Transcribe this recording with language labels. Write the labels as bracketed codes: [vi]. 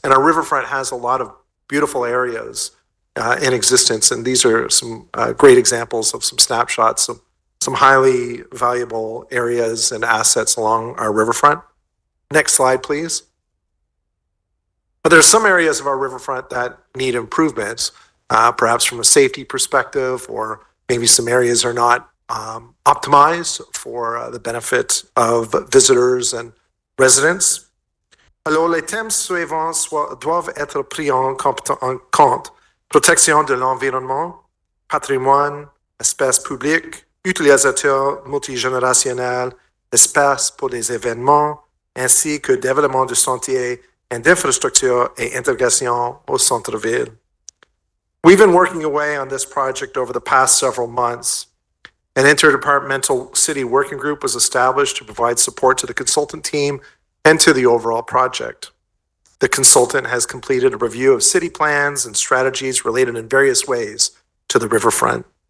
[en] And our riverfront has a lot of beautiful areas in existence, and these are some great examples of some snapshots of some highly valuable areas and assets along our riverfront. Next slide, please. But there's some areas of our riverfront that need improvements, perhaps from a safety perspective, or maybe some areas are not optimized for the benefit of visitors and residents. [fr] Alors, les thèmes suivants doivent être pris en compte. Protection de l'environnement, patrimoine, espace public, utilisateurs multigénérationnels, espace pour des événements, ainsi que développement de santé et d'infrastructures et intégration au centre-ville. [en] We've been working away on this project over the past several months. An interdepartmental city working group was established to provide support to the consultant team and to the overall project. The consultant has completed a review of city plans and strategies related in various ways to the riverfront.